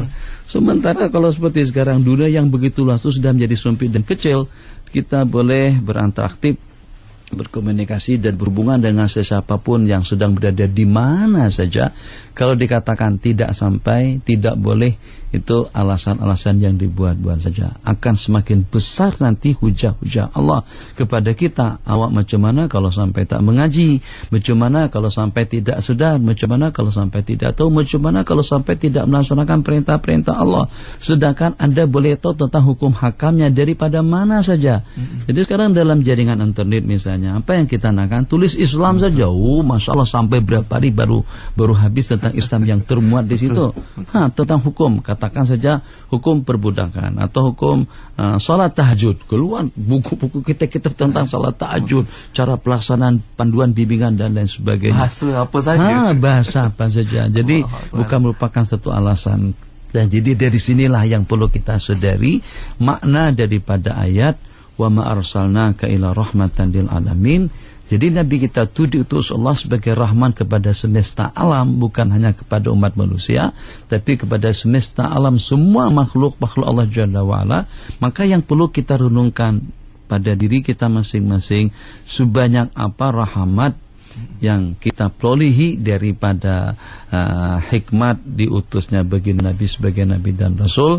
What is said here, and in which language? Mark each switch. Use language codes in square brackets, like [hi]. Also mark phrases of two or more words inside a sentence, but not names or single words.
[ms] Sementara kalau seperti sekarang dunia yang begitu luas itu sudah menjadi sempit dan kecil, kita boleh berantaraktif, berkomunikasi dan berhubungan dengan sesiapapun yang sedang berada di mana saja. Kalau dikatakan tidak sampai, tidak boleh, itu alasan-alasan yang dibuat-buat saja. Akan semakin besar nanti hujah-hujah Allah kepada kita. Awak macam mana kalau sampai tak mengaji? Macam mana kalau sampai tidak sedar? Macam mana kalau sampai tidak tahu? Macam mana kalau sampai tidak melaksanakan perintah-perintah Allah? Sedangkan anda boleh tahu tentang hukum hakamnya daripada mana saja. Jadi sekarang dalam jaringan internet misalnya, apa yang kita nakkan? Tulis Islam saja. [ar] ما شاء الله, [ms] sampai berapa hari baru habis tentang Islam yang termuat di situ. Tentang hukum, katakan saja hukum perbudakan atau hukum salat tahajud. Keluar buku-buku kita tentang salat tahajud, cara pelaksanaan, panduan bimbingan dan lain sebagainya. Bahasa apa saja. Bahasa apa saja. Jadi bukan merupakan satu alasan. Dan jadi dari sinilah yang perlu kita sadari makna daripada ayat [ar] وما أرسلناك إلا رحمة للعالمين. [ms] Jadi Nabi kita itu diutus Allah sebagai rahman kepada semesta alam, bukan hanya kepada umat manusia, tapi kepada semesta alam, semua makhluk Allah [ar] جل وعلا. [ms] Maka yang perlu kita renungkan pada diri kita masing-masing, sebanyak apa rahmat yang kita perolehi daripada hikmat diutusnya bagi Nabi sebagai Nabi dan Rasul.